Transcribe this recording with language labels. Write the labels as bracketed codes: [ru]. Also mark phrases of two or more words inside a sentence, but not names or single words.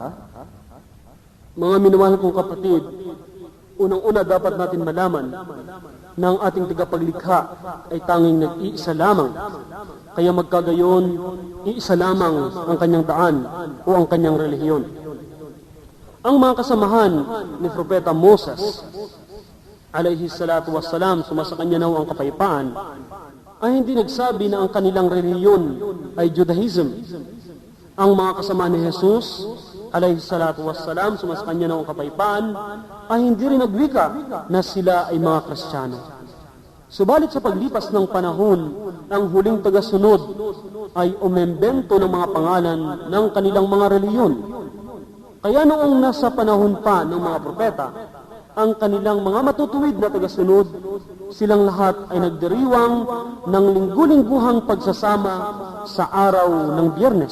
[tl] Mga minamahal kong kapatid, unang-una dapat natin malaman na ang ating tagapaglikha ay tanging nag-iisa lamang. Kaya magkagayon, iisa lamang ang kanyang daan o ang kanyang relihiyon. Ang mga kasamahan ni Propeta Moses, [ar] عليه الصلاة والسلام, [tl] sumasa kanya naw ang kapayapaan, ay hindi nagsabi na ang kanilang relihiyon ay Judaism. Ang mga kasamahan ni Jesus, [ar] عليه الصلاة والسلام, [tl] sumasa kanya naw ang kapayapaan, ay hindi rin nagwika na sila ay mga Kristiyano. Subalit sa paglipas ng panahon, ang huling tagasunod ay umembento ng mga pangalan ng kanilang mga reliyon. Kaya noong nasa panahon pa ng mga propeta, ang kanilang mga matutuwid na tagasunod, silang lahat ay nagdiriwang ng linggu-lingguhang pagsasama sa araw ng Biyernes.